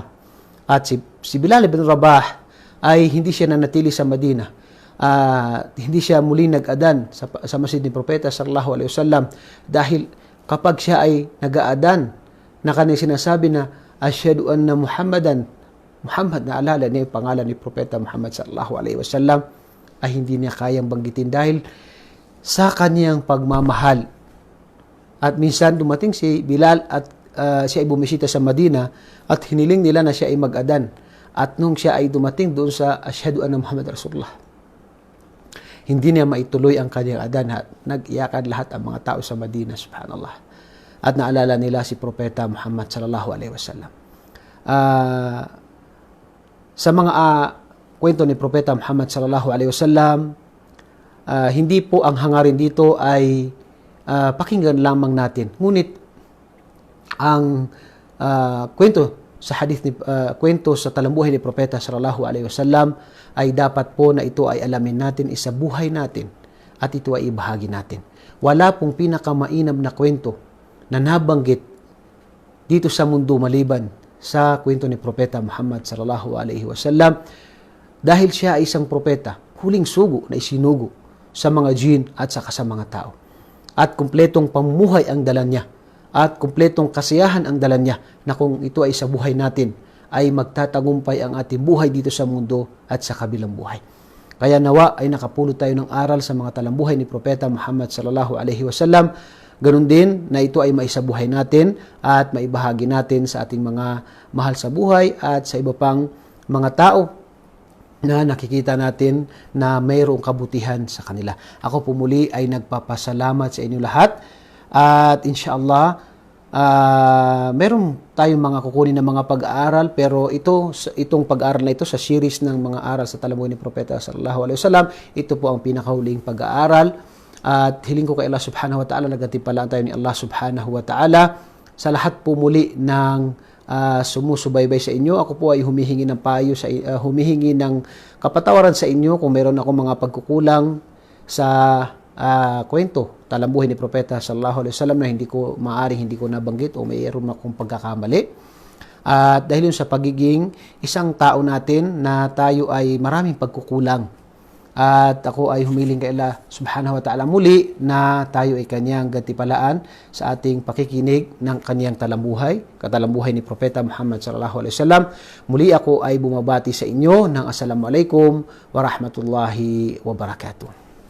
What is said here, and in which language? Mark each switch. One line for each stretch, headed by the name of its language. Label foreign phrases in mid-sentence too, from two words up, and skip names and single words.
Filipino: At si Bilal ibn Rabah ay hindi siya nanatili sa Madina. Hindi siya muli nag-adan sa masjid ni Propeta
Arabic: صلى الله عليه وسلم,
Filipino: dahil kapag siya ay nag-aadan na kanyang sinasabi na
Arabic: أشهد أن محمدا,
Filipino: Muhammad, na alala niya yung pangalan ni Propeta Muhammad
Arabic: صلى الله عليه وسلم,
Filipino: ay hindi niya kayang banggitin dahil sa kanyang pagmamahal. At minsan dumating si Bilal at siya ay bumisita sa Madina at hiniling nila na siya ay mag-adan. At nung siya ay dumating doon sa
Arabic: أشهد أن محمد رسول الله,
Filipino: hindi niya maituloy ang kanyang adan at nag-iyakan lahat ang mga tao sa Madina, subhanallah. At naalala nila si Propeta Muhammad
Arabic: صلى الله عليه وسلم.
Filipino: Sa mga kwento ni Propeta Muhammad
Arabic: صلى الله عليه وسلم,
Filipino: hindi po ang hangarin dito ay pakinggan lamang natin. Ngunit ang kwento sa hadith ni kwento sa talambuhay ni Propeta
Arabic: صلى الله عليه وسلم
Filipino: ay dapat po na ito ay alamin natin, isabuhay natin, at ito ay ibahagi natin. Wala pong pinakamainam na kwento na nabanggit dito sa mundo maliban sa kwento ni Propeta Muhammad
Arabic: صلى الله عليه وسلم,
Filipino: dahil siya ay isang propeta, huling sugo na isinugo sa mga jin at saka sa mga tao. At kumpletong pamumuhay ang dala niya, at kumpletong kasiyahan ang dala niya, na kung ito ay sa buhay natin, ay magtatagumpay ang ating buhay dito sa mundo at sa kabilang buhay. Kaya nawa ay nakapulot tayo ng aral sa mga talambuhay ni Propeta Muhammad
Arabic: صلى الله عليه وسلم.
Filipino: Ganun din na ito ay maisabuhay natin at maibahagi natin sa ating mga mahal sa buhay at sa iba pang mga tao na nakikita natin na mayroong kabutihan sa kanila. Ako po muli ay nagpapasalamat sa inyo lahat, at inshallah meron tayong mga kukunin na mga pag-aaral, pero itong pag-aaral na ito sa series ng mga aral sa talambuhay ni Propeta
Arabic: صلى الله عليه وسلم,
Filipino: ito po ang pinakahuling pag-aaral. At hiling ko kay Allah
Arabic: سبحانه وتعالى,
Filipino: nagatimpalaan tayo ni Allah
Arabic: سبحانه وتعالى
Filipino: sa lahat po muli ng sumusubaybay sa inyo. Ako po ay humihingi ng payo, humihingi ng kapatawaran sa inyo kung meron ako mga pagkukulang sa kwento talambuhay ni Propeta
Arabic: صلى الله عليه وسلم
Filipino: na hindi ko nabanggit o mayroon akong pagkakamali. At dahil yun sa pagiging isang tao natin na tayo ay maraming pagkukulang, At ako ay humiling kay Allah
Arabic: سبحانه وتعالى
Filipino: muli na tayo ay kanyang gantipalaan sa ating pakikinig ng kanyang talambuhay, katalambuhay ni Propeta Muhammad
Arabic: صلى الله عليه وسلم.
Filipino: Muli ako ay bumabati sa inyo ng
Arabic: السلام عليكم ورحمة الله وبركاته.